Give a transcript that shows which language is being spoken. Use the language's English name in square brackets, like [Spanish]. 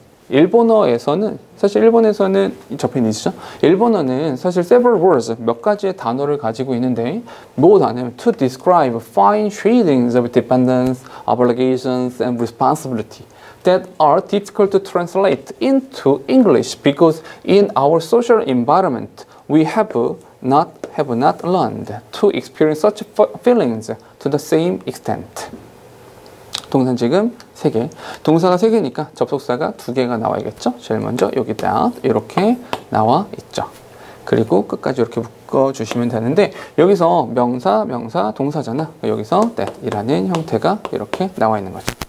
[Korean] 일본어에서는 사실 일본에서는 Japanese죠. 일본어는 사실 [English] several words, [Korean] 몇 가지의 단어를 가지고 있는데 뭐 단어냐면 [English] to describe fine shadings of dependence, obligations, and responsibility that are difficult to translate into English because in our social environment we have not learned to experience such feelings to the same extent. [Korean] 동사는 지금 3개. 동사가 3개니까 접속사가 2개가 나와야겠죠? 제일 먼저 여기다 이렇게 나와 있죠. 그리고 끝까지 이렇게 묶어주시면 되는데 여기서 명사, 동사잖아. 여기서 that이라는 형태가 이렇게 나와 있는 거죠.